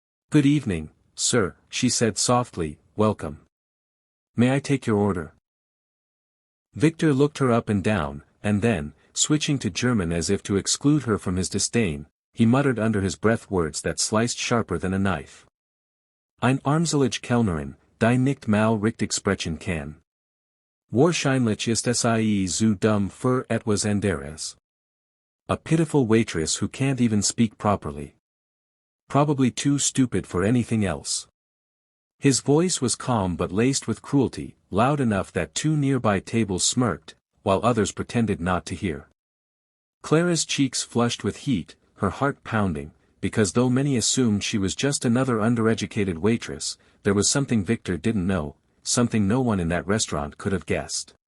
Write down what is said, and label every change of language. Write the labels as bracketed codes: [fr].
[en] "Good evening, sir," she said softly, "welcome. May I take your order?" Victor looked her up and down, and then, switching to German as if to exclude her from his disdain, he muttered under his breath words that sliced sharper than a knife. [de] "Ein armselig Kellnerin, die nicht mal richtig sprechen kann. Wahrscheinlich ist es ie zu dumm für etwas anderes." [en] A pitiful waitress who can't even speak properly. Probably too stupid for anything else. His voice was calm but laced with cruelty, loud enough that two nearby tables smirked, while others pretended not to hear. Clara's cheeks flushed with heat, her heart pounding, because though many assumed she was just another undereducated waitress, there was something Victor didn't know, something no one in that restaurant could have guessed.